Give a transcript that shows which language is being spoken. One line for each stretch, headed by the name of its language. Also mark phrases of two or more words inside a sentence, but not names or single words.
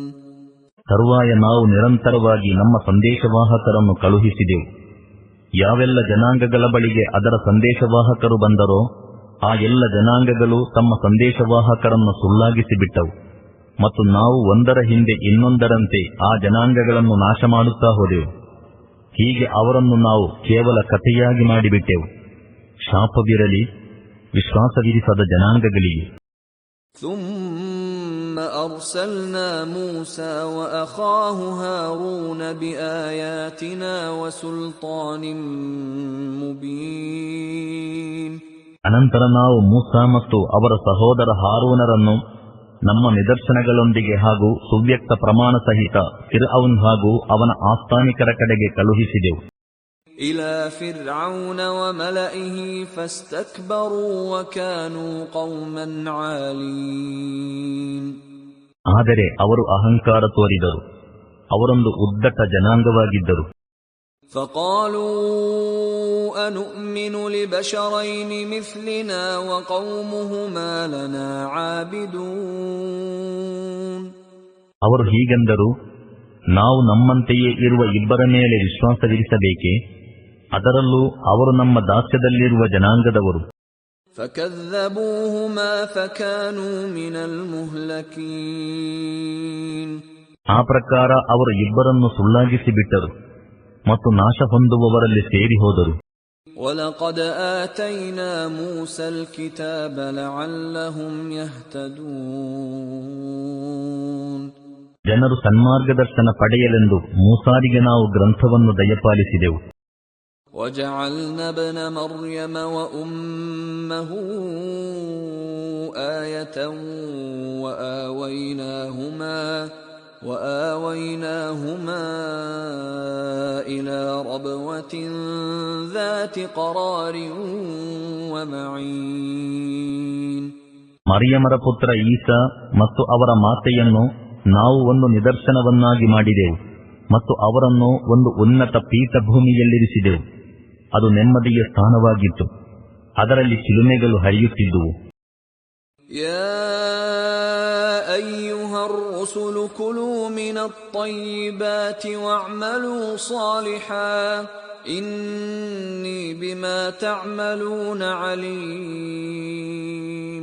Kannada: ತರುವಾಯ ನಾವು ನಿರಂತರವಾಗಿ ನಮ್ಮ ಸಂದೇಶವಾಹಕರನ್ನು ಕಳುಹಿಸಿದೆವು. ಯಾವೆಲ್ಲ ಜನಾಂಗಗಳ ಬಳಿಗೆ ಅದರ ಸಂದೇಶವಾಹಕರು ಬಂದರೋ ಆ ಎಲ್ಲ ಜನಾಂಗಗಳು ತಮ್ಮ ಸಂದೇಶವಾಹಕರನ್ನು ಸುಳ್ಳಾಗಿಸಿಬಿಟ್ಟವು ಮತ್ತು ನಾವು ಒಂದರ ಹಿಂದೆ ಇನ್ನೊಂದರಂತೆ ಆ ಜನಾಂಗಗಳನ್ನು ನಾಶ ಮಾಡುತ್ತಾ ಹೋದೆವು. ಹೀಗೆ ಅವರನ್ನು ನಾವು ಕೇವಲ ಕಥೆಯಾಗಿ ಮಾಡಿಬಿಟ್ಟೆವು. ಶಾಪವಿರಲಿ ವಿಶ್ವಾಸವಿರಿಸದ ಜನಾಂಗಗಳಿಗೆ.
Arabic: ثم أرسلنا موسى وأخاه هارون بآياتنا وسلطان مبين.
Kannada: ಅನಂತರ ನಾವು ಮೂಸಾ ಮತ್ತು ಅವರ ಸಹೋದರ ಹಾರೂನರನ್ನು ನಮ್ಮ ನಿದರ್ಶನಗಳೊಂದಿಗೆ ಹಾಗೂ ಸುವ್ಯಕ್ತ ಪ್ರಮಾಣ ಸಹಿತ ಫಿರ್ಔನ್ ಹಾಗೂ ಅವನ ಆಸ್ಥಾನಿಕರ ಕಡೆಗೆ ಕಳುಹಿಸಿದೆವು.
Arabic: إلى فرعون وملئه فاستكبروا وكانوا قوما عالين.
Kannada: ಆದರೆ ಅವರು ಅಹಂಕಾರ ತೋರಿದರು, ಅವರೊಂದು ಉದ್ದಟ ಜನಾಂಗವಾಗಿದ್ದರು.
Arabic: فقالوا أنؤمن لبشرين مثلنا وقومهما لنا عابدون.
Kannada: ಅವರು ಹೀಗೆಂದರು, ನಾವು ನಮ್ಮಂತೆಯೇ ಇರುವ ಇಬ್ಬರ ಮೇಲೆ ವಿಶ್ವಾಸವಿರಿಸಬೇಕೇ? ಅದರಲ್ಲೂ ಅವರು ನಮ್ಮ ದಾಸ್ಯದಲ್ಲಿರುವ ಜನಾಂಗದವರು.
Arabic: فكذبوهما فكانوا من المهلكين.
Kannada: ಆ ಪ್ರಕಾರ ಅವರು ಇಬ್ಬರನ್ನು ಸುಳ್ಳಾಗಿಸಿಬಿಟ್ಟರು ಮತ್ತು ನಾಶ ಹೊಂದುವವರಲ್ಲಿ ಸೇರಿ ಹೋದರು.
Arabic: وَلَقَدْ آتَيْنَا مُوسَى الْكِتَابَ لَعَلَّهُمْ يَهْتَدُونَ.
Kannada: ಜನರು ಸನ್ಮಾರ್ಗದರ್ಶನ ಪಡೆಯಲೆಂದು ಮೂಸಾರಿಗೆ ನಾವು ಗ್ರಂಥವನ್ನು ದಯಪಾಲಿಸಿದೆವು.
Arabic: وَجَعَلْنَا ابْنَ مَرْيَمَ وَأُمَّهُ آيَةً وَآوَيْنَاهُمَا إِلَى رَبْوَةٍ ذَاتِ قَرَارٍ وَمَعِينٍ.
Kannada: ಮರಿಯಮರ ಪುತ್ರ ಈಸಾ ಮತ್ತು ಅವರ ಮಾತೆಯನ್ನು ನಾವು ಒಂದು ನಿದರ್ಶನವನ್ನಾಗಿ ಮಾಡಿದೆವು ಮತ್ತು ಅವರನ್ನು ಒಂದು ಉನ್ನತ ಪೀಠಭೂಮಿಯಲ್ಲಿರಿಸಿದೆವು. ಅದು ನೆಮ್ಮದಿಯ ಸ್ಥಾನವಾಗಿತ್ತು, ಅದರಲ್ಲಿ ಚಿಲುಮೆಗಳು ಹರಿಯುತ್ತಿದ್ದುವು.
Arabic: يا أيها الرسل كلوا من الطيبات واعملوا صالحا إني بما تعملون عليم.